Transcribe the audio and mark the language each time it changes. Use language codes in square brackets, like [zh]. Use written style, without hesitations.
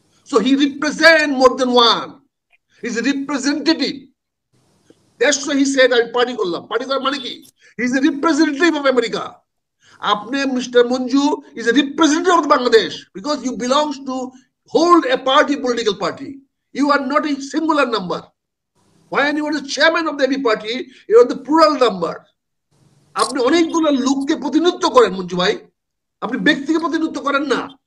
[en] So he represent more than one, is a representative. That's why he said [bn] আমি party করলাম। Party করার মানে কি? [en] He is a representative of America. [bn] আপনি [en] Mister Manju is a representative of Bangladesh because you belongs to hold a party, political party. You are not a singular number. When you are the chairman of the AB party, you are the plural number. [bn] আপনি অনেকগুলো লোককে প্রতিনিধিত্ব করেন মঞ্জু ভাই, আপনি ব্যক্তিকে প্রতিনিধিত্ব করেন না।